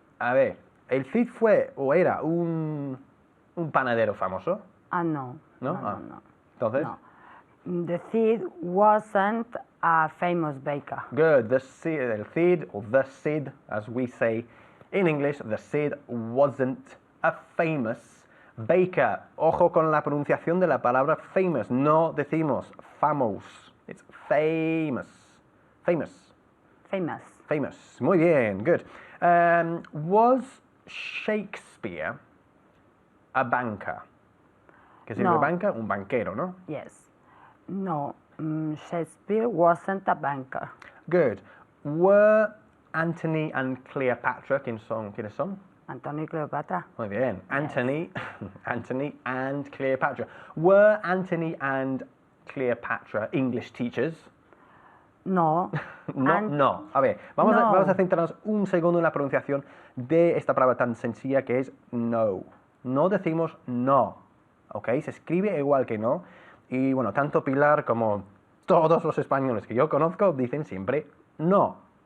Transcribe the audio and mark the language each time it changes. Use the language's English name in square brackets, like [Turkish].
[Spanish] A ver, ¿el Cid fue o era un panadero famoso? No. ¿No? No. Entonces, No. [English] The Cid wasn't a famous baker. good. El Cid, or the Cid, as we say in English, the Cid wasn't a famous baker. [Spanish] Ojo con la pronunciación de la palabra famous. No decimos famous. [English] It's famous. Famous. Famous. Famous. [Spanish] Muy bien. [English] Good. Was Shakespeare a banker? [Spanish] ¿Qué significa [English] No. [Spanish] banca? Un banquero, ¿no? [English] Yes. No. Shakespeare wasn't a banker. Good. Were Antony and Cleopatra, [Spanish] ¿quiénes son? Antonio y Cleopatra. Muy bien. [English] Antony and Cleopatra. Were Antony and Cleopatra English teachers? No. No. [Spanish] A ver, vamos a centrarnos un segundo en la pronunciación de esta palabra tan sencilla que es no. No decimos no, ¿ok? Se escribe igual que no. Y bueno, tanto Pilar como todos los españoles que yo conozco dicen siempre no.